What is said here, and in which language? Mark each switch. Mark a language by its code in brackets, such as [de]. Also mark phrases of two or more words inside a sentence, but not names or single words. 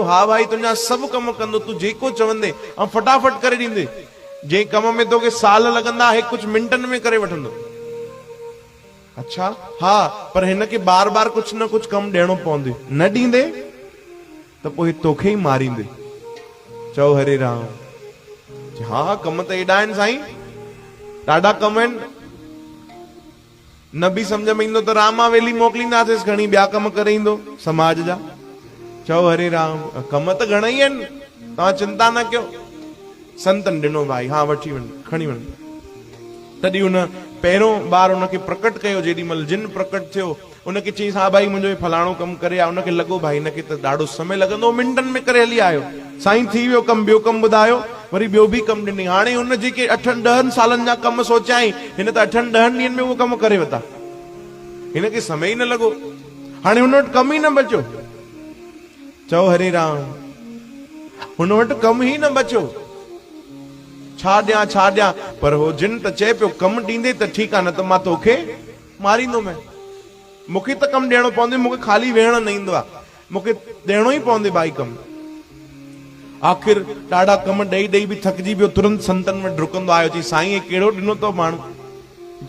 [sd] हा भाई तुंहिंजा सभु कमु कंदो, तूं जेको चवंदे ऐं फटाफट करे ॾींदे। जंहिं कम में तोखे साल लॻंदा हे कुझु मिंटनि में करे वठंदो। अच्छा हाँ, पर हिनखे बार बार [hi] कुछ न कुछ [sd] कम ॾियणो पवंदो, न ॾींदे त पोइ तोखे ई मारींदे। चओ हरे राम। हाँ कम त एॾा आहिनि साईं, ॾाढा कम आहिनि, न बि सम्झ में ईंदो त रामावेली मोकिलींदासीं खणी, ॿिया कम करे ईंदो समाज जा। चओ हरे राम। कम त घणेई आहिनि, तव्हां चिंता न कयो। संतन ॾिनो भाई, हाँ वठी वञ, खणी वञ। तॾहिं हुन पहिरियों बार उनखे प्रकट कयो, जेॾी महिल जिन प्रकट थियो उनखे चईं हा भाई मुंहिंजो फलाणो कमु करे आ। उनखे लॻो भाई हिनखे त ॾाढो समय लॻंदो, मिंटनि में करे हली आयो। साईं थी वियो कमु, ॿियो कमु ॿुधायो, वरी ॿियो बि कमु ॾिनई। हाणे हुन जेके 8-10 सालनि जा कम सोचियाई, हिन त 8-10 ॾींहंनि में उहो कमु करे वरिता। हिनखे समय ई न लॻो, हाणे हुन वटि कमु ई न बचियो। चओ हरे राम। हुन वटि कमु ई न बचियो। छा ॾियां, पर हो जिन त चए पियो कमु ॾींदे त ठीकु आहे, न त मां तोखे मारींदोमि। मूंखे त कमु ॾियणो पवंदो, मूंखे ख़ाली वेहण न ईंदो आहे, मूंखे ॾियणो ई पवंदो भाई कमु। आख़िर ॾाढा कम ॾेई बि थकिजी पियो, तुरंत संतनि में डुकंदो आयो, चई साईं हे कहिड़ो ॾिनो अथव माण्हू?